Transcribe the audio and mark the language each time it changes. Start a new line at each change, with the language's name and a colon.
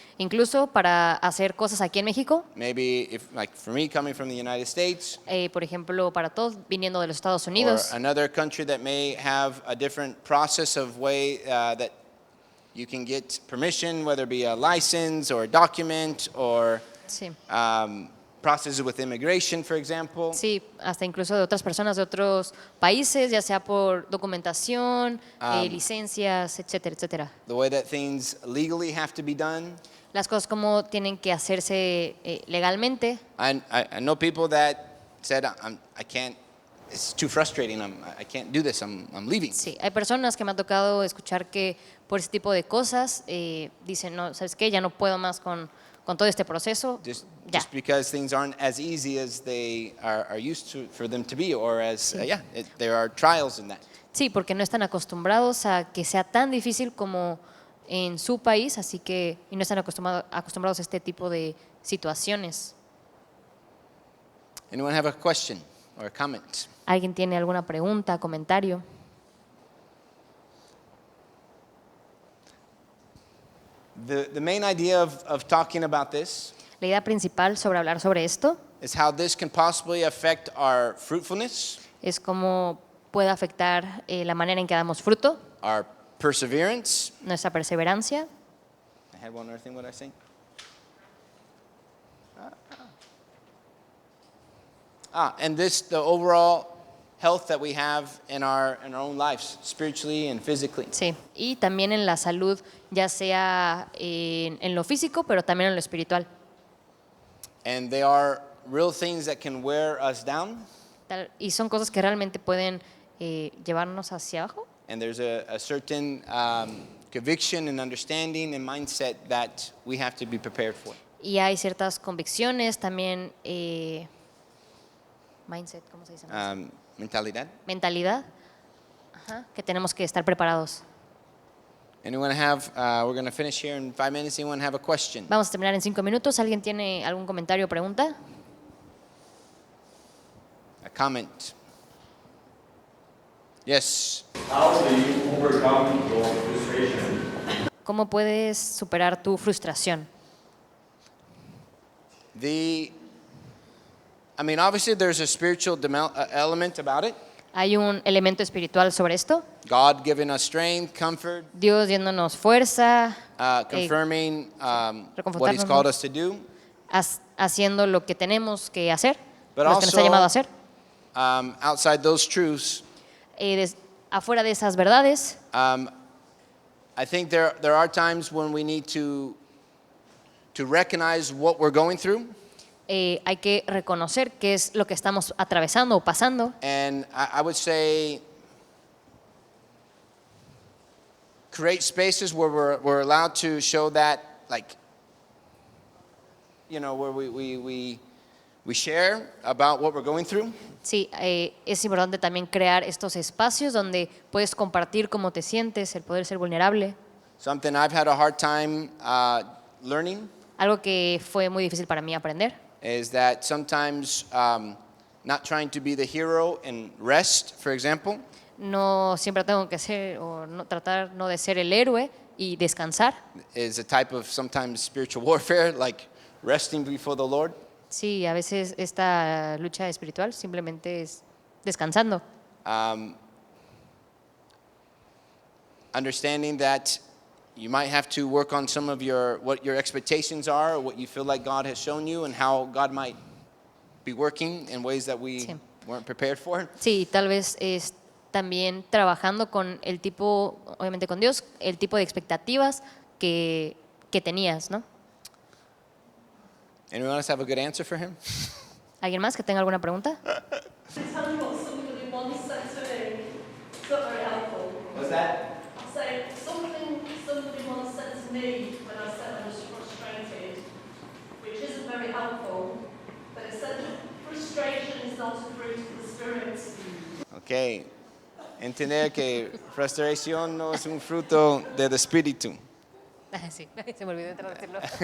Spanish: Incluso para hacer cosas aquí en México,
English: Maybe if, like, for me coming from the United States,
Spanish: por ejemplo, para todos viniendo de los Estados
English: or
Spanish: Unidos,
English: another country that may have a different process of way that you can get permission, whether it be a license or a document or
Spanish: sí.
English: processes with immigration, for example.
Spanish: Sí, hasta incluso de otras personas de otros países, ya sea por documentación, licencias, etcétera, etcétera.
English: The way that things legally have to be done.
Spanish: Las cosas como tienen que hacerse legalmente.
English: I know people that said, I can't, it's too frustrating, I can't do this, I'm leaving.
Spanish: Sí, hay personas que me ha tocado escuchar que por ese tipo de cosas dicen, no, ¿sabes qué? Ya no puedo más con todo este proceso. Ya.
English: Just because things aren't as easy as they are used to for them to be, or as, there are trials in that.
Spanish: Sí, porque no están acostumbrados a que sea tan difícil como en su país, así que y no están acostumbrados a este tipo de situaciones.
English: Anyone have a question or a comment?
Spanish: ¿Alguien tiene alguna pregunta, comentario?
English: The main idea of talking about this
Spanish: La idea principal sobre hablar sobre esto
English: is how this can possibly affect our fruitfulness,
Spanish: es cómo puede afectar la manera en que damos fruto,
English: our perseverance,
Spanish: nuestra perseverancia,
English: had one other thing, what did I say? And the overall health that we have in our own lives, spiritually and physically.
Spanish: Sí, y también en la salud, ya sea en lo físico, pero también en lo espiritual.
English: And they are real things that can wear us down.
Spanish: Y son cosas que realmente pueden llevarnos hacia abajo.
English: And there's a certain conviction and understanding and mindset that we have to be prepared for.
Spanish: Y hay ciertas convicciones, también mindset, ¿cómo se dice? Mentalidad. Mentalidad, que tenemos que estar preparados.
English: Anyone have, we're going to finish here in 5 minutes. Anyone have a question?
Spanish: Vamos a terminar en 5 minutos. ¿Alguien tiene algún comentario o pregunta?
English: A comment? Yes. How do you overcome your frustration?
Spanish: ¿Cómo puedes superar tu frustración?
English: Obviously there's a spiritual element about it.
Spanish: Hay un elemento espiritual sobre esto.
English: God giving us strength, comfort,
Spanish: Dios dándonos fuerza,
English: confirming what He's
Spanish: reconfortarnos.
English: called us to do.
Spanish: Haciendo lo que tenemos que hacer,
English: But
Spanish: lo que nos ha llamado a hacer.
English: Outside those truths,
Spanish: Afuera de esas verdades,
English: I think there are times when we need to recognize what we're going through.
Spanish: hay que reconocer qué es lo que estamos atravesando o pasando.
English: And I would say create spaces where we're allowed to show that, like, where we share about what we're going through.
Spanish: Sí, es importante también crear estos espacios donde puedes compartir cómo te sientes, el poder ser vulnerable.
English: Something I've had a hard time learning
Spanish: Algo que fue muy difícil para mí aprender
English: is that sometimes not trying to be the hero and rest, for example,
Spanish: no siempre tengo que ser o no, tratar no de ser el héroe y descansar.
English: is a type of sometimes spiritual warfare, like resting before the Lord.
Spanish: Sí, a veces esta lucha espiritual simplemente es descansando.
English: Understanding that you might have to work on some of what your expectations are, or what you feel like God has shown you, and how God might be working in ways that we
Spanish: Sí.
English: weren't prepared for.
Spanish: Sí, tal vez es también trabajando con el tipo, obviamente con Dios, el tipo de expectativas que tenías, ¿no?
English: Anyone else have a good answer for him?
Spanish: ¿Alguien más que tenga alguna pregunta?
English: To tell you what somebody once said to me, it's not very helpful. What's that? I'll say something somebody once said to me when I said I was frustrated, which isn't very helpful, but it said frustration is not a fruit of the Spirit. Okay.
Spanish: Entender que frustración no es un fruto del espíritu. Sí, se me olvidó de traducirlo.